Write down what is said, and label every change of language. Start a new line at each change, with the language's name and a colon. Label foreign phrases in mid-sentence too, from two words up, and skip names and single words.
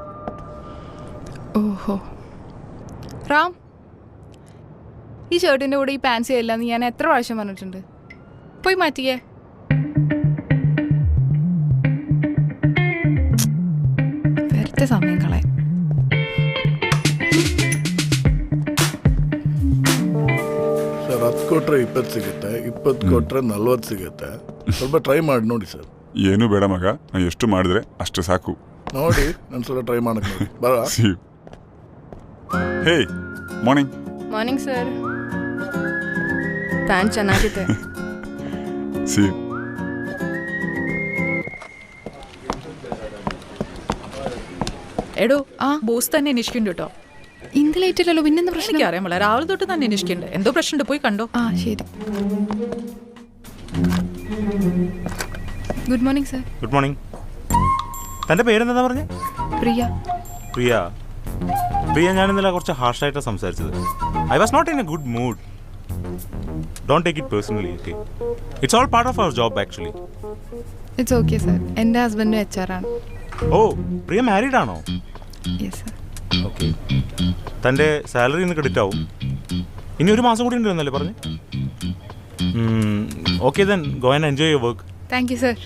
Malayalam: ഓഹോ റാം, ഈ ഷർട്ടിൻ്റെ കൂടെ ഈ പാൻസ് ചെയ്യില്ലെന്ന് ഞാൻ എത്ര പ്രാവശ്യം പറഞ്ഞിട്ടുണ്ട്. പോയി മാറ്റിക്കേ. വെറുതെ സമയം കളയാം.
Kannada: ಸರ್ 10 ಕೊಟ್ಟರೆ 20 ಸಿಗುತ್ತೆ, 20 ಕೊಟ್ಟರೆ 40 ಸಿಗುತ್ತೆ. ಸ್ವಲ್ಪ ಟ್ರೈ ಮಾಡಿ ನೋಡಿ ಸರ್. ಏನು ಬೇಡ ಮಗ, ನಾನು ಎಷ್ಟು ಮಾಡಿದ್ರೆ ಅಷ್ಟು ಸಾಕು. ನೋಡಿ ನಾನು ಸ್ವಲ್ಪ ಟ್ರೈ ಮಾಡಕ್ಕೆ ನೋಡಿ. ಬರ.
English: Hey morning. Morning sir.
Kannada: ಪ್ಯಾಂಟ್ ಚೆನ್ನಾಗಿದೆ. ಸಿ
Malayalam: എടോ ബോസ് തന്നെ അന്വേഷിക്കുന്നുണ്ട് കേട്ടോ. ഇന്ന് ലേറ്റില്ലല്ലോ, പിന്നെന്താ പ്രശ്നം? എനിക്കറിയാമല്ലോ, രാവിലെ തൊട്ട് തന്നെ അന്വേഷിക്കുന്നുണ്ട്. എന്തോ പ്രശ്നമുണ്ട്, പോയി കണ്ടോ. ആ ശരി.
English: Good morning sir. Good morning.
Malayalam: തൻ്റെ പേരെന്താ പറഞ്ഞേ? പ്രിയ. പ്രിയ. പ്രിയ, ഞാൻ ഇന്നലെ കുറച്ച് ഹാർഷായിട്ടാണ് സംസാരിച്ചത്.
English: I was not in a good mood. Don't take it personally. Okay, it's all part of our job actually. It's okay sir.
Malayalam: എൻ്റെ ഹസ്ബൻഡും HR ആണ്. ഓ, പ്രിയ മാരീഡ് ആണോ?
English: Yes sir.
Malayalam: ഓക്കെ. തൻ്റെ സാലറി ഇന്ന് ക്രെഡിറ്റ് ആവും. ഇനി ഒരു മാസം കൂടി ഉണ്ടെന്നല്ലേ പറഞ്ഞു?
English: Okay then go and enjoy your work. Thank you sir.